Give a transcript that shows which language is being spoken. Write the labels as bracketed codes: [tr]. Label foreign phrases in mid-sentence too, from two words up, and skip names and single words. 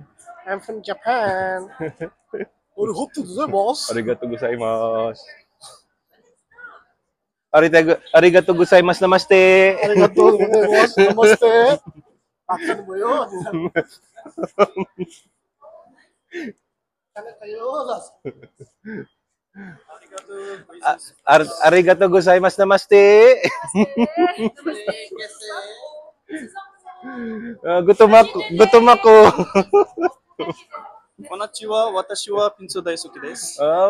[en] I'm from Japan. [ja] ありがとうございます. ありがとうございます。ありがとうございます. [hi] Namaste. [ja] ありがとうございます. [tl] Namaste. Akan mo yun. Kana kayo. [ja] ありがとうございます. [tl] Namaste. Gutom ako. Gutom ako. [ja] こんにちは、私はピンソ大好きです。